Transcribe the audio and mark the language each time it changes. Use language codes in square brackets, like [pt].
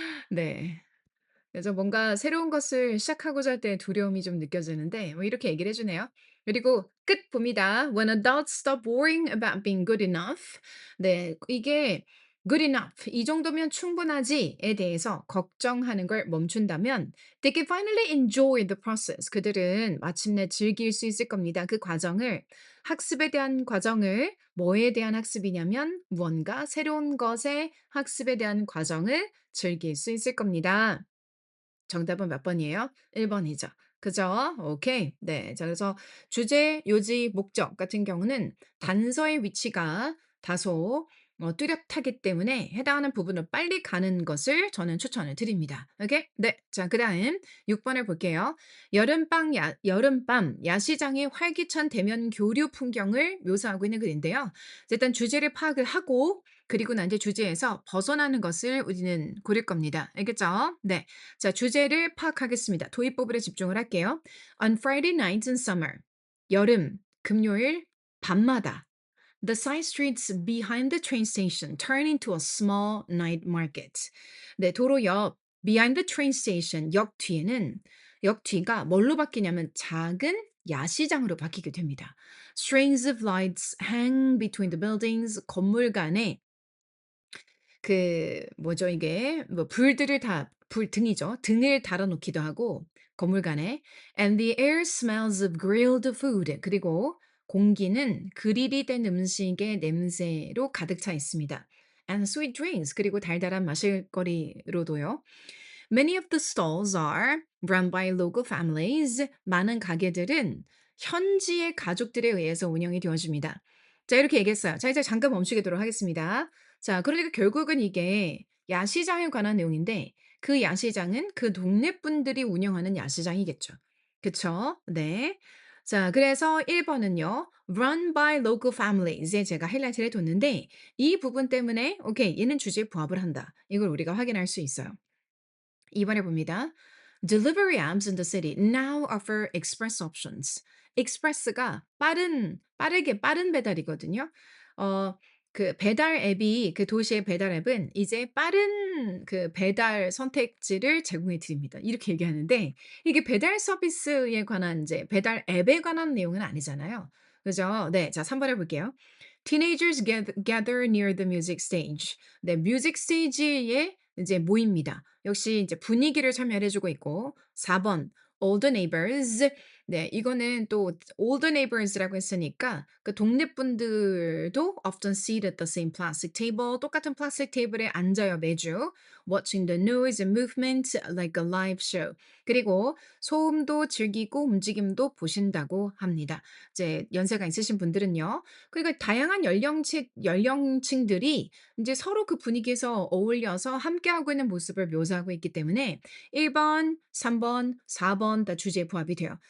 [ko] 네. 그래서 뭔가 새로운 것을 시작하고자 할 때 두려움이 좀 느껴지는데 뭐 이렇게 얘기를 해 주네요. 그리고 끝 봅니다. [en] When adults stop worrying about being good enough. [ko] 네. 이게 good enough 이 정도면 충분하지에 대해서 걱정하는 걸 멈춘다면 [en] they can finally enjoy the process. [ko] 그들은 마침내 즐길 수 있을 겁니다. 그 과정을 학습에 대한 과정을 뭐에 대한 학습이냐면 무언가 새로운 것의 학습에 대한 과정을 즐길 수 있을 겁니다. 정답은 몇 번이에요? 1 번이죠. 그죠? 오케이. 네. 자 그래서 주제, 요지, 목적 같은 경우는 단서의 위치가 다소 뚜렷하기 때문에 해당하는 부분을 빨리 가는 것을 저는 추천을 드립니다. 오케이? 네. 자 그다음 6 번을 볼게요. 여름밤 야시장의 활기찬 대면 교류 풍경을 묘사하고 있는 글인데요. 일단 주제를 파악을 하고 그리고 난 뒤 주제에서 벗어나는 것을 우리는 고를 겁니다. 알겠죠? 네. 자, 주제를 파악하겠습니다. 도입부분에 집중을 할게요. [en] On Friday nights in summer. [ko] 여름, 금요일, 밤마다. [en] The side streets behind the train station turn into a small night market. [ko] 네, 도로 옆 [en] behind the train station [ko] 역 뒤에는 역 뒤가 뭘로 바뀌냐면 작은 야시장으로 바뀌게 됩니다. [en] Strings of lights hang between the buildings. [ko] 건물 간에 그 뭐죠 이게 뭐 불들을 다 불 등이죠. 등을 달아 놓기도 하고 건물간에 [en] and the air smells of grilled food [ko] 그리고 공기는 그릴이 된 음식의 냄새로 가득 차 있습니다. [en] and sweet drinks [ko] 그리고 달달한 마실거리로도요. [en] Many of the stalls are run by local families. [ko] 많은 가게들은 현지의 가족들에 의해서 운영이 되어집니다. 자, 이렇게 얘기했어요. 자, 이제 잠깐 멈추도록 하겠습니다. 자, 그러니까 결국은 이게 야시장에 관한 내용인데 그 야시장은 그 동네 분들이 운영하는 야시장이겠죠. 그쵸? 네. 자, 그래서 1 번은요. [en] run by local families [ko] 에 제가 하이라이트를 해 뒀는데 이 부분 때문에 오케이 얘는 주제에 부합을 한다. 이걸 우리가 확인할 수 있어요. 2 번에 봅니다. [en] Delivery apps in the city now offer express options. [ko] express가 빠르게 빠른 배달이거든요. 어 그 배달 앱이 그 도시의 배달 앱은 이제 빠른 그 배달 선택지를 제공해 드립니다. 이렇게 얘기하는데 이게 배달 서비스에 관한 이제 배달 앱에 관한 내용은 아니잖아요. 그죠? 네. 자 3 번 해 볼게요. [en] Teenagers gather near the music stage. [ko] 네, 뮤직 스테이지에 이제 모입니다. 역시 이제 분위기를 참여해 주고 있고 4 번 older neighbors. 네, 이거는 또 older neighbors라고 했으니까 그 동네 분들도 [en] often sit at the same plastic table. [ko] 똑같은 플라스틱 테이블에 앉아요, 매주. [en] watching the news and movement like a live show. [ko] 그리고 소음도 즐기고 움직임도 보신다고 합니다. 이제 연세가 있으신 분들은요. 그러니까 다양한 연령층들이 인제 서로 그 분위기에서 어울려서 함께하고 있는 모습을 묘사하고 있기 때문에 1 번, 3 번, 4번 다 주제에 부합이 돼요.